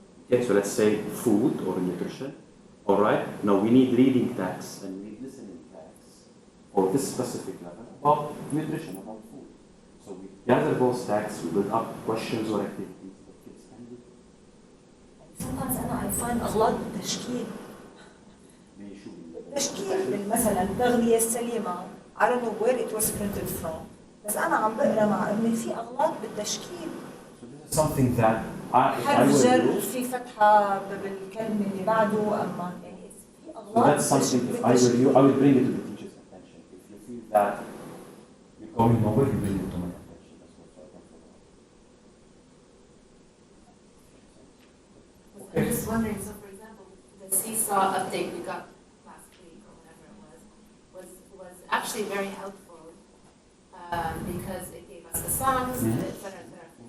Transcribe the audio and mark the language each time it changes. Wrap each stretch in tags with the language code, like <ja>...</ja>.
<en>Okay, so let's say food or nutrition. All right, now we need reading tags and we need listening tags for this specific level about nutrition, about food. So we gather those tags, we build up questions or activities that kids can do. Sometimes I find</en> <ar>أغلاط بالتشكيل. تشكيل مثلا التغذية السليمة.</ar> <en>I don't know where it was printed from.</en> <ar>بس أنا عم بقرا مع ابني في أغلاط بالتشكيل.</ar> <en>So this is something that I will</en> <ar>جر</ar> <en>do.</en> <ar>في فتحة بالكلمة اللي بعده أما يعني في</ar> <en>So</en> <ar>أغلاط.</ar> <en>that's something if I were you, I would bring it to the teacher's attention. If you feel that you're going nowhere, you bring it to my attention. That's what I can follow up. I'm just wondering, so for example, the seesaw update we got last week or whatever it was actually very helpful because it gave us the songs, et cetera, et cetera.</en>